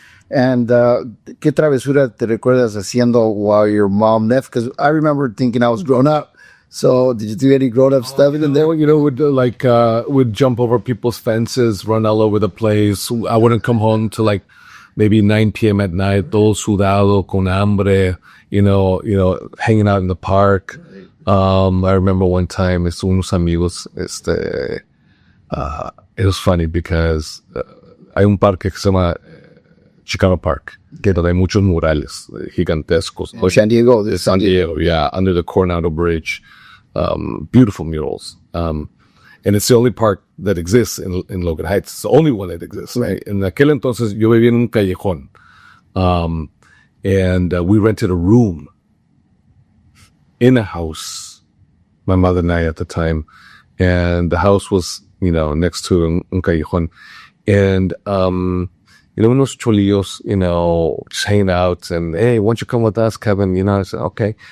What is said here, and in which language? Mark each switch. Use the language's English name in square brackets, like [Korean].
[English] And [Spanish] ¿qué travesura te recuerdas haciendo [English] while your mom left? Because I remember thinking I was grown up. So did you do any grown up stuff in there? Would jump over people's fences, run all over the place. I wouldn't come home till like maybe 9 p.m. at night, [Spanish] todo sudado, con hambre, [English] hanging out in the park. I remember one time, [Spanish] unos amigos, [English] it was funny because [Spanish] hay un parque que se llama Chicano Park, donde hay muchos murales gigantescos. [English] San Diego. San Diego, yeah, under the Coronado Bridge. Beautiful murals. And it's the only park that exists in Logan Heights. It's the only one that exists. Right. [Spanish] En aquel entonces yo vivía en un callejón. [English] And we rented a room in a house, my mother and I at the time. And the house was, next to [Spanish] un callejón. [English] And, [Spanish] unos cholillos, [English] just hanging out, and, hey, why don't you come with us, Kevin? I said, okay.